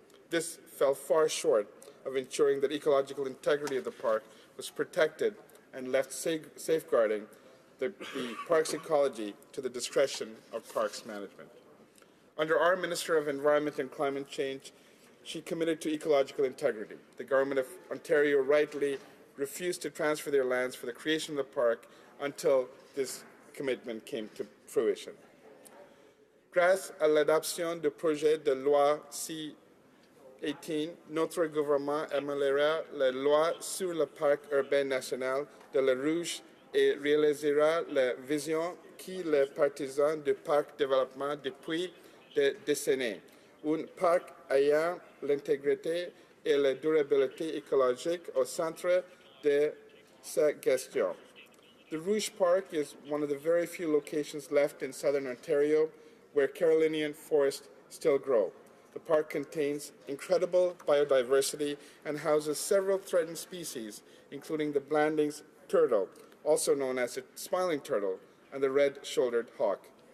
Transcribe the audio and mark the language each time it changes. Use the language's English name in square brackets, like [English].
[English] This fell far short of ensuring that ecological integrity of the park was protected and left safeguarding the park's ecology to the discretion of parks management. Under our Minister of Environment and Climate Change, she committed to ecological integrity. The Government of Ontario rightly refused to transfer their lands for the creation of the park until this commitment came to fruition. [French] Grâce à l'adoption du projet de loi C-18, notre gouvernement améliorera la loi sur le parc urbain national de la Rouge et réalisera la vision qui les partisans du parc développement depuis des décennies. Un parc ayant l'intégrité et la durabilité écologique au centre de sa gestion. [English] The Rouge Park is one of the very few locations left in southern Ontario where Carolinian forests still grow. The park contains incredible biodiversity and houses several threatened species, including the Blandings turtle, also known as the smiling turtle, and the red-shouldered hawk.